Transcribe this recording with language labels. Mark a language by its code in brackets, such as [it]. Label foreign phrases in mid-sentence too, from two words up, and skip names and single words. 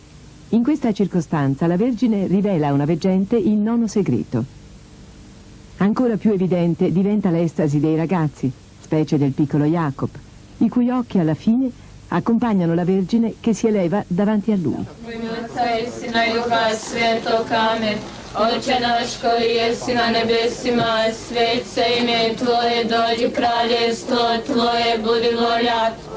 [it] In questa circostanza la Vergine rivela a una veggente il 9° segreto. Ancora più evidente diventa l'estasi dei ragazzi, specie del piccolo Jacob, i cui occhi alla fine accompagnano la Vergine che si eleva davanti a lui. [hr] Oče naš koji jesi na nebesima, svet se ime Tvoje, dođi kraljevstvo Tvoje, budi volja.